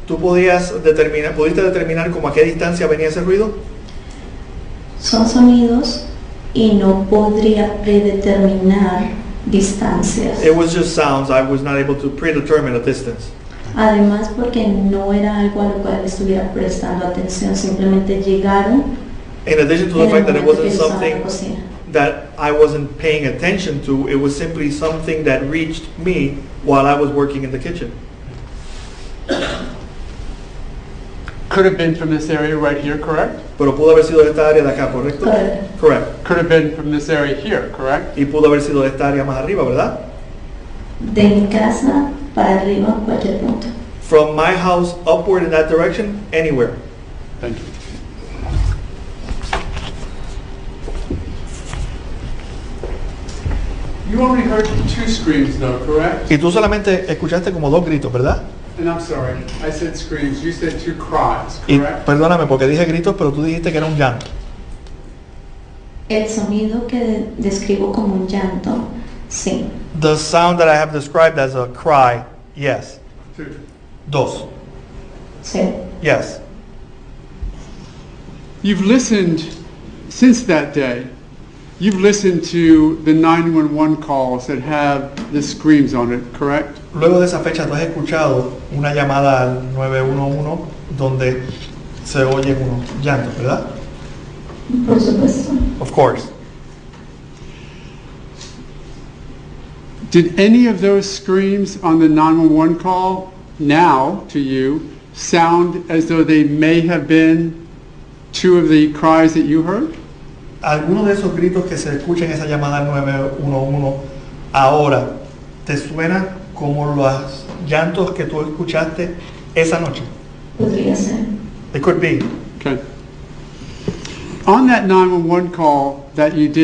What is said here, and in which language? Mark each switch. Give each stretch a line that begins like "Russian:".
Spanish: ¿Tú pudiste determinar como a qué distancia venía ese ruido? Son sonidos y no podría predeterminar distancias.
English: It was just sounds. I was not able to predetermine a distance.
Spanish: Además, porque no era algo a lo cual estuviera prestando atención, simplemente llegaron
English: In addition to the
Spanish: en el
English: fact that it
Spanish: momento que
English: wasn't
Spanish: yo estaba en la
English: something
Spanish: cocina.
English: that I wasn't paying attention to, it was simply something that reached me while I was working in the kitchen. Could have been from this area right here, correct?
Spanish: Pero pudo haber sido de esta área de acá, ¿correcto? Correcto.
English: Correct. Could have been from this area here, correct?
Spanish: Y pudo haber sido de esta área más arriba, ¿verdad? De mi casa para arriba, cualquier punto.
English: From my house upward in that direction, anywhere. Thank you. You only heard two screams though, correct?
Spanish: Y tú solamente escuchaste como dos gritos, ¿verdad?
English: And I'm sorry, I said screams, you said two cries,
Spanish: Y
English: correct?
Spanish: perdóname porque dije gritos, pero tú dijiste que era un llanto. El sonido que describo como un llanto, sí.
English: The sound that I have described as a cry, yes. Two.
Spanish: Dos. Sí.
English: Yes. You've listened, since that day, you've listened to the 911 calls that have the screams on it, correct?
Spanish: Luego de esa fecha, tú has escuchado una llamada al 911 donde se oyen unos llantos, ¿verdad? Por supuesto.
English: Of course. Did any of those screams on the 911 call now to you sound as though they may have been two of the cries that you heard?
Spanish: ¿Alguno de esos gritos que se escuchan en esa llamada al 911 ahora te suena como los llantos que tú escuchaste esa noche? Podría ser.
English: It could be. Okay. On that 911 call that you did